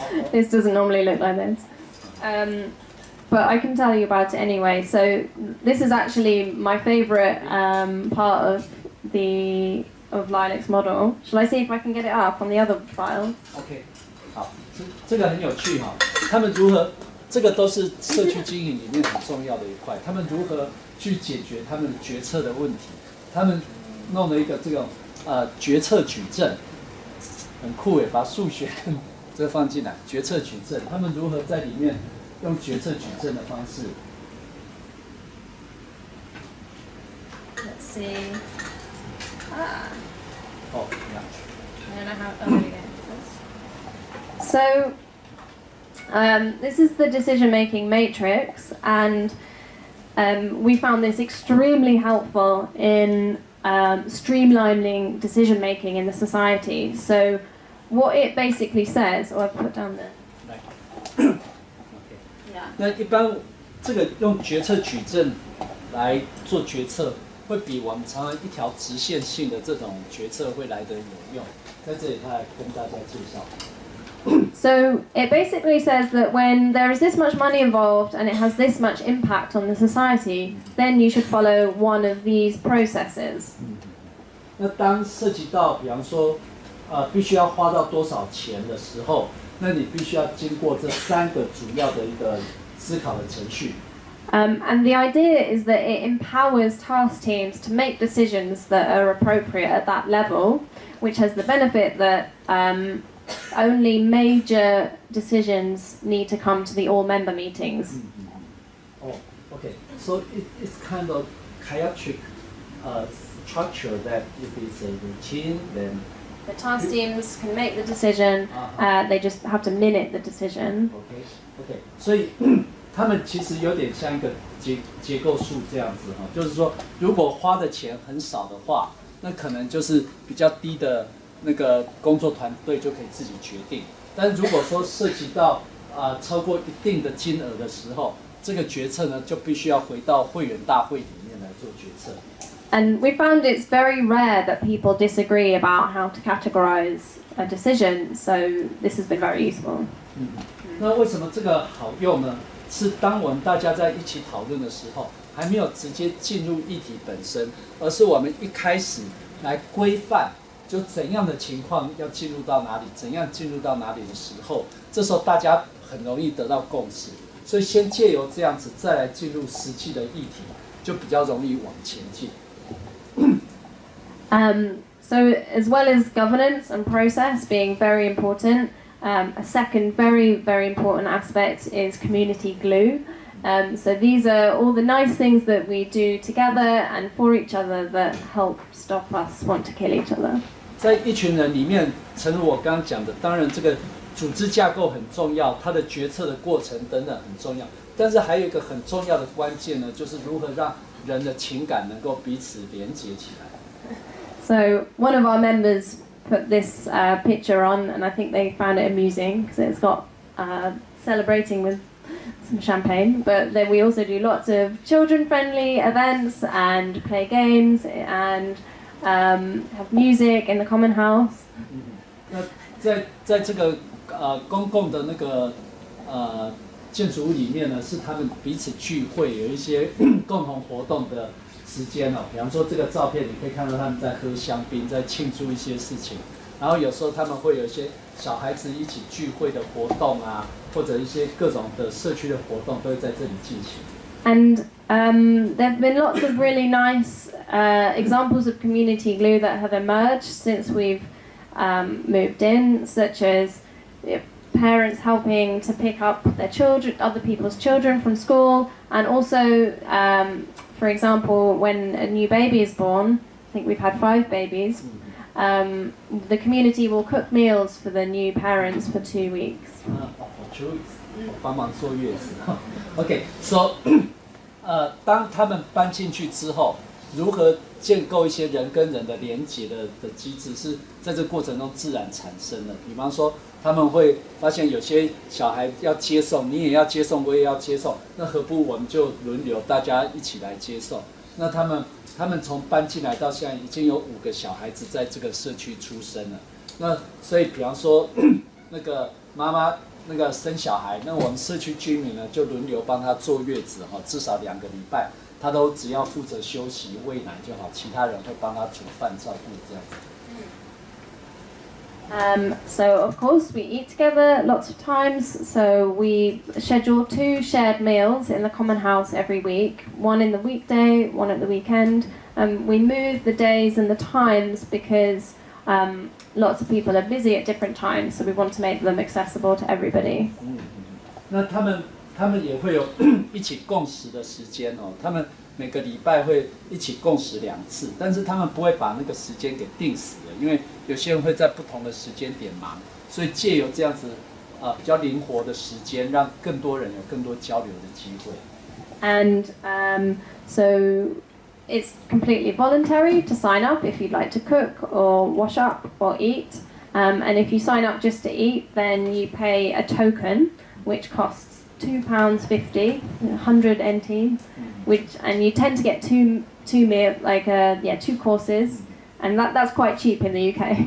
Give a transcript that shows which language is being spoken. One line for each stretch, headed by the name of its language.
English: This doesn't normally look like this. But I can tell you about it anyway. So this is actually my favorite part of Lilac's model. Shall I see if I can get it up on the other file?
Chinese: OK， 好，这个很有趣哈。他们如何？这个都是社区经营里面很重要的一块。他们如何去解决他们决策的问题？他们弄了一个这种决策矩阵。很酷诶，把数学跟这个放进来，决策矩阵，他们如何在里面用决策矩阵的方式
English: Let's see. Oh, yeah. I don't know how. Oh, there we go. So, this is the decision-making matrix, and we found this extremely helpful in streamlining decision-making in the society. So, what it basically says, I've put down there. Okay. Yeah.
Chinese: 那一般这个用决策矩阵来做决策，会比我们常常一条直线性的这种决策会来得有用。在这里，他来跟大家介绍。
English: So it basically says that when there is this much money involved and it has this much impact on the society, then you should follow one of these processes.
Chinese: 那当涉及到，比方说，必须要花到多少钱的时候，那你必须要经过这3个主要的一个思考的程序。
English: And the idea is that it empowers task teams to make decisions that are appropriate at that level, which has the benefit that only major decisions need to come to the all-member meetings. Oh, okay. So it's kind of chaotic structure that if it's a routine, then the task teams can make the decision. They just have to minute the decision. Okay.
Chinese: 所以他们其实有点像一个结构树这样子哈，就是说，如果花的钱很少的话，那可能就是比较低的那个工作团队就可以自己决定。但是如果说涉及到超过一定的金额的时候，这个决策呢就必须要回到会员大会里面来做决策。
English: And we found it's very rare that people disagree about how to categorize a decision, so this has been very useful.
Chinese: 那为什么这个好用呢？是当我们大家在一起讨论的时候，还没有直接进入议题本身，而是我们一开始来规范，就怎样的情况要进入到哪里，怎样进入到哪里的时候，这时候大家很容易得到共识。所以先借由这样子，再来进入实际的议题，就比较容易往前进。
English: So as well as governance and process being very important, a second very, very important aspect is community glue. So these are all the nice things that we do together and for each other that help stop us want to kill each other.
Chinese: 在一群人里面，诚如我刚刚讲的，当然这个组织架构很重要，它的决策的过程等等很重要。但是还有一个很重要的关键呢，就是如何让人的情感能够彼此连结起来。
English: So one of our members put this picture on, and I think they found it amusing because it's got celebrating with some champagne. But then we also do lots of children-friendly events and play games and have music in the common house.
Chinese: 那在这个公共的那个建筑物里面呢，是他们彼此聚会，有一些共同活动的时间哦。比方说这个照片，你可以看到他们在喝香槟，在庆祝一些事情。然后有时候他们会有一些小孩子一起聚会的活动啊，或者一些各种的社区的活动都会在这里进行。
English: And there have been lots of really nice examples of community glue that have emerged since we've moved in, such as parents helping to pick up their children, other people's children from school, and also, for example, when a new baby is born, I think we've had 5 babies, the community will cook meals for the new parents for 2 weeks. For 2 weeks.
Chinese: 帮忙坐月子。 OK， so 当他们搬进去之后，如何建构一些人跟人的连结的机制，是在这个过程中自然产生的。比方说，他们会发现有些小孩要接送，你也要接送，我也要接送，那何不我们就轮流，大家一起来接送？那他们从搬进来到现在，已经有5个小孩子在这个社区出生了。那所以，比方说那个妈妈那个生小孩，那我们社区居民呢就轮流帮他坐月子哈，至少2个礼拜。他都只要负责休息喂奶就好，其他人会帮他煮饭照顾这样子。
English: So of course we eat together lots of times. So we schedule 2 shared meals in the common house every week, one in the weekday, one at the weekend. We move the days and the times because lots of people are busy at different times, so we want to make them accessible to everybody.
Chinese: 那他们也会有一起共食的时间哦，他们每个礼拜会一起共食2次，但是他们不会把那个时间给定死的，因为有些人会在不同的时间点忙，所以借由这样子比较灵活的时间，让更多人有更多交流的机会。
English: And so it's completely voluntary to sign up if you'd like to cook or wash up or eat. And if you sign up just to eat, then you pay a token, which costs £2.50, 100 NT, and you tend to get two meal, like 2 courses, and that's quite cheap in the UK.